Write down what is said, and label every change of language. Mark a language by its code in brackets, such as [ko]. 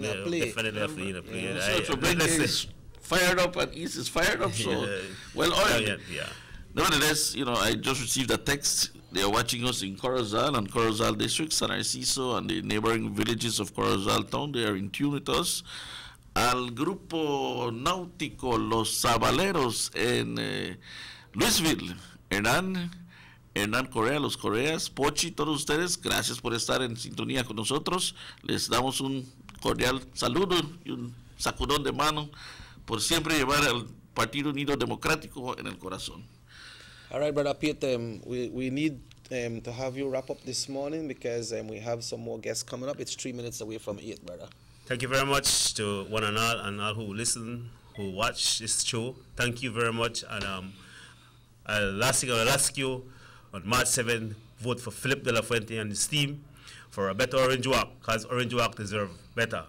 [en] Definitely have to play. So is fired up and East is fired up. So well oiled. Nevertheless, I just received a text. They are watching us in Corozal and Corozal districts, San Narciso, and the neighboring villages of Corozal town. They are in tune with us. [es] Al grupo náutico Los Sabaleros en Louisville, Hernán Correa, Los Correas, Pochi, todos ustedes, gracias por estar en sintonía con nosotros. Les damos un cordial saludo y un sacudón de mano por siempre llevar al Partido Unido Democrático en el corazón. [en] All right, Brother Pete, we need to have you wrap up this morning because we have some more guests coming up. It's 3 minutes away from 8, brother. Thank you very much to one and all who listen, who watch this show. Thank you very much. And I'll ask you on March 7th, vote for Philip De La Fuente and his team for a better Orange Walk, because Orange Walk deserve better.